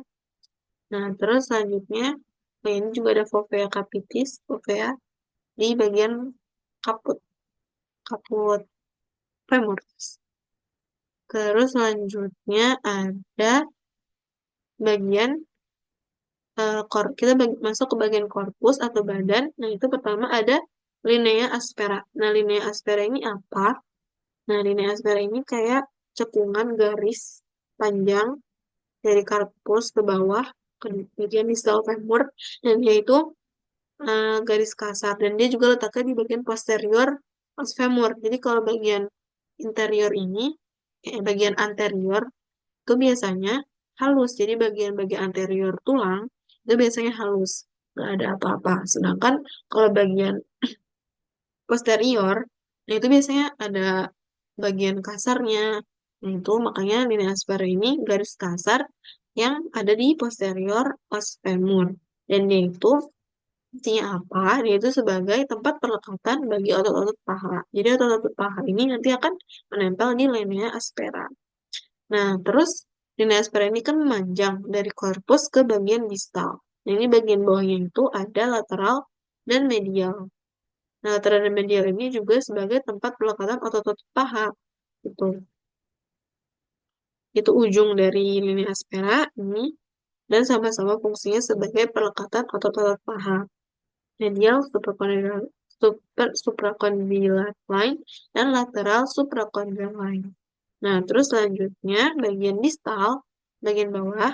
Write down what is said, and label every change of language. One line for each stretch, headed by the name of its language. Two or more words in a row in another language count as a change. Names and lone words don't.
Indonesian: Nah, terus selanjutnya, nah ini juga ada
Latin: fovea capitis,
Indonesian: fovea di bagian kaput, kaput femur. Terus selanjutnya ada bagian kita masuk ke bagian korpus atau badan. Nah, itu pertama ada
Latin: linea aspera.
Indonesian: Nah,
Latin: linea aspera
Indonesian: ini apa? Nah,
Latin: linea aspera
Indonesian: ini kayak cekungan garis panjang dari korpus ke bawah ke bagian distal femur, dan dia itu garis kasar, dan dia juga letaknya di bagian posterior os femur. Jadi kalau bagian interior ini, bagian anterior itu biasanya halus. Jadi bagian-bagian anterior tulang itu biasanya halus, nggak ada apa-apa. Sedangkan kalau bagian posterior, nah itu biasanya ada bagian kasarnya. Nah, itu makanya
Latin: linea aspera
Indonesian: ini garis kasar yang ada di posterior
Latin: os femur.
Indonesian: Dan dia itu fungsinya apa? Dia itu sebagai tempat perlekatan bagi otot-otot paha. Jadi otot-otot paha ini nanti akan menempel di
Latin: linea aspera.
Indonesian: Nah, terus
Latin: linea aspera
Indonesian: ini kan memanjang dari korpus ke bagian distal. Nah, ini bagian bawahnya itu ada lateral dan medial. Nah, lateral dan medial ini juga sebagai tempat pelekatan otot-otot paha. Itu. Itu ujung dari
Latin: linea aspera
Indonesian: ini, dan sama-sama fungsinya sebagai pelekatan otot-otot paha.
English: Medial supracondylar line
Indonesian: dan
English: lateral supracondylar line.
Indonesian: Nah, terus selanjutnya bagian distal, bagian bawah.